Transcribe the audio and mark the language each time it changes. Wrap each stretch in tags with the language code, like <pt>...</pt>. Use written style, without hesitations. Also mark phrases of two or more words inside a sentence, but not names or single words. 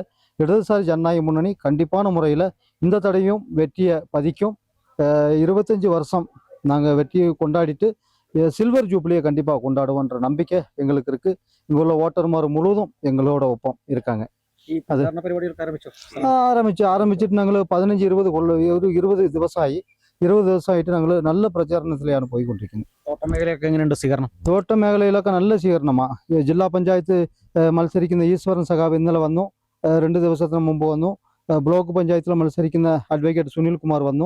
<ta>இடதுசாரி ஜனநாயக முன்னணி கண்டிப்பான முறையில் இந்த தடையும் வெற்றியை பதிக்கும். 25 வருஷம் நாங்கள் வெற்றியை கொண்டாடிட்டு சில்வர் ஜூப்ளியை கண்டிப்பாக கொண்டாடுவோன்ற நம்பிக்கை எங்களுக்கு இருக்குது. இங்கே உள்ள ஓட்டர்மார் முழுவதும் எங்களோட ஒப்பம் இருக்காங்க. அது ஆரம்பிச்சுட்டு நாங்கள் 15-20</ta> <ml>ദിവസം ആയി. 20 ദിവസമായിട്ട് ഞങ്ങൾ നല്ല പ്രചാരണത്തിലാണ് പോയിക്കൊണ്ടിരിക്കുന്നത്. തോട്ട മേഖലയൊക്കെ എങ്ങനെയുണ്ട് സ്വീകരണം? തോട്ട മേഖലയിലൊക്കെ നല്ല സ്വീകരണമാണ്. ജില്ലാ പഞ്ചായത്ത് മത്സരിക്കുന്ന ഈശ്വരൻ സഖാവ് ഇന്നലെ വന്നു, 2 ദിവസത്തിന് മുമ്പ് വന്നു. ബ്ലോക്ക് പഞ്ചായത്തിൽ മത്സരിക്കുന്ന അഡ്വക്കേറ്റ് സുനിൽ കുമാർ വന്നു.</ml>